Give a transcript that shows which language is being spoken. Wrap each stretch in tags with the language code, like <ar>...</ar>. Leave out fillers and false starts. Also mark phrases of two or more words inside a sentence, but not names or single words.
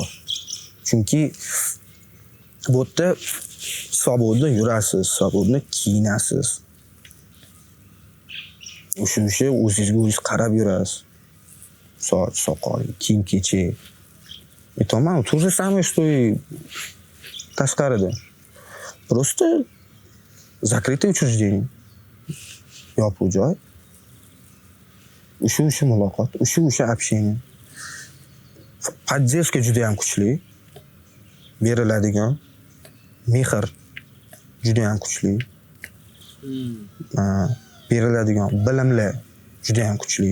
<uz>Chunki bu yerda svobodno yurasiz, svobodno kiyinasiz. O'sha o'zingizga o'zingiz qarab yurasiz. Soch, soqol, kiyim-kechak. Aytaman,</uz> <ru>то же самое, что и tashqarida. Просто закрытое учреждение.</ru> <uz>Yopiq joy. O'sha muloqot, o'sha общение. Поддержка juda ham kuchli. Beriladigan mehr juda ham kuchli. Beriladigan bilimlar juda ham kuchli.</uz>